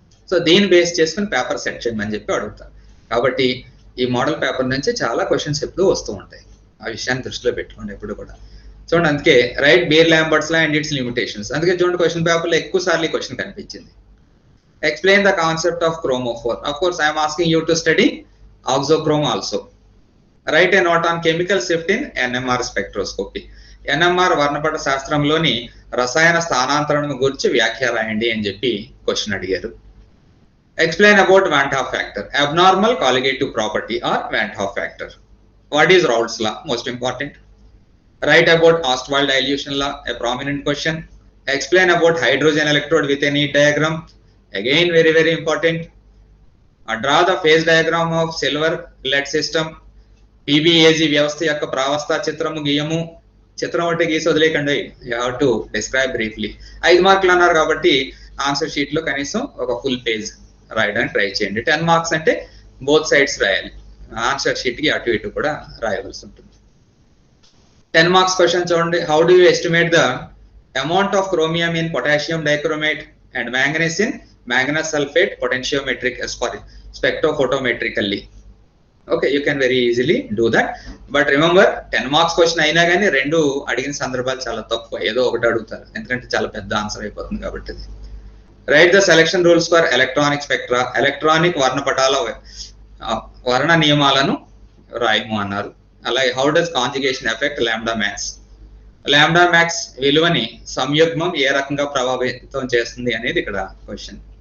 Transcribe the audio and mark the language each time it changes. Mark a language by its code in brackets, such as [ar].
[te] So దీన్ని base చేసుకుని paper set చేయమని చెప్పి అడుగుతారు. కాబట్టి ఈ మోడల్ పేపర్ నుంచి చాలా క్వశ్చన్స్ ఎప్పుడు వస్తూ ఉంటాయి. ఆ విషయాన్ని దృష్టిలో పెట్టుకోండి ఎప్పుడు కూడా. చూడండి, అందుకే [en] Write Beer-Lambert's law and its limitations. [te] అందుకే చూడండి క్వశ్చన్ పేపర్లో ఎక్కువ సార్లు ఈ క్వశ్చన్ కనిపించింది. [en] Explain the concept of chromophore. Of course, I am asking you to study auxochrome also. Write a note on chemical shift in NMR spectroscopy. [te] NMR వర్ణపట శాస్త్రంలోని రసాయన స్థానాంతరణను గురించి వ్యాఖ్య రాయండి అని చెప్పి క్వశ్చన్ అడిగారు. [en] Explain about Van 't Hoff factor, abnormal colligative property or Van 't Hoff factor. What is Raoult's law? Most important. Write about Ostwald dilution law, a prominent question. Explain about hydrogen electrode with a neat diagram. Again very, very important. Draw the phase diagram of silver lead system. [te] PBAG వ్యవస్థ యొక్క ప్రావస్థ చిత్రము గీయము. చిత్రం ఒకటి గీసి వదిలేకండి. [en] You have to describe briefly. [te] 5 మార్కులు అన్నారు కాబట్టి answer sheet లో కనీసం ఒక ఫుల్ పేజ్ రాయడానికి ట్రై చేయండి. 10 మార్క్స్ అంటే బోత్ సైడ్స్ రాయాలి. ఆన్సర్ షీట్ కి అటు ఇటు కూడా రాయవలసి ఉంటుంది. [en] 10 marks question చూడండి. How do you estimate the amount of chromium in potassium dichromate and manganese in manganese sulfate potentiometric spectrophotometrically. Okay, you can very easily do that. But remember [te] 10 marks question అయినా కానీ రెండు అడిగిన సందర్భాలు చాలా తక్కువ, ఏదో ఒకటి అడుగుతారు ఎందుకంటే చాలా పెద్ద ఆన్సర్ అయిపోతుంది కాబట్టి. [en] Write the selection rules for electronic spectra. [te] Electronic వర్ణపటాల వర్ణ నియమాలను రాయము అన్నారు. అలాగే [en] How does conjugation effect lambda max. [te] Lambda max విలువని సంయుగ్మం ఏ రకంగా ప్రభావితం చేస్తుంది అనేది ఇక్కడ క్వశ్చన్.